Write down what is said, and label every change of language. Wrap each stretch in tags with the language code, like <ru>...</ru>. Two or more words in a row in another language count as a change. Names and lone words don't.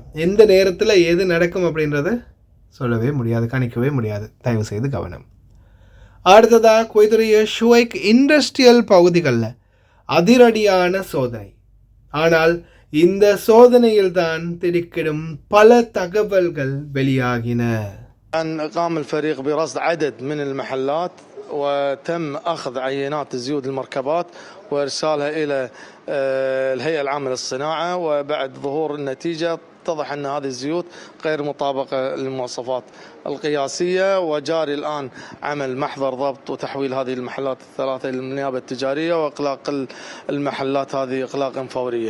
<ta>எந்த நேரத்தில் எது நடக்கும் அப்படின்றத சொல்லவே முடியாது, கணிக்கவே முடியாது. தயவு செய்து கவனம். அடுத்ததாக குவைத்துடைய ஷுவைக் இண்டஸ்ட்ரியல் பகுதிகளில் அதிரடியான சோதனை. ஆனால் இந்த சோதனையில் தான் திடுக்கிடும் பல தகவல்கள் வெளியாகின.</ta> <ar>قام الفريق برصد عدد من المحلات وتم أخذ عينات زيوت المركبات وإرسالها إلى الهيئة العامة للصناعة، وبعد ظهور النتيجة اتضح أن هذه الزيوت غير مطابقة للمواصفات القياسية، وجاري الآن عمل محضر ضبط وتحويل هذه المحلات الثلاثة للنيابة التجارية وإغلاق المحلات هذه إغلاقا فوريا.</ar>